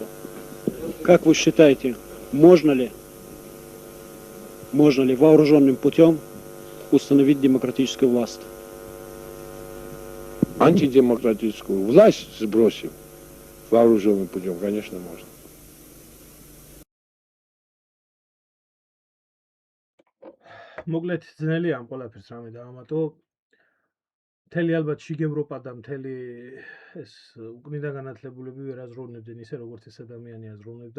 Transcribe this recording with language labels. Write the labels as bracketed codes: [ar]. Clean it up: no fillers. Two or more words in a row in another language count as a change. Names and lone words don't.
[ru] Как вы считаете, можно ли вооруженным путем установить демократическую власть? Антидемократическую власть сбросив вооруженным путем, конечно, можно. [ka] მოკლედ ძნელია ამ ყველაფერს რამე დაამატო. მთელი ალბათ შიგ ევროპა და მთელი ეს უკნიდან განათლებულები ვერ აზროვნებდნენ ისე როგორც ეს ადამიანი აზროვნებდა,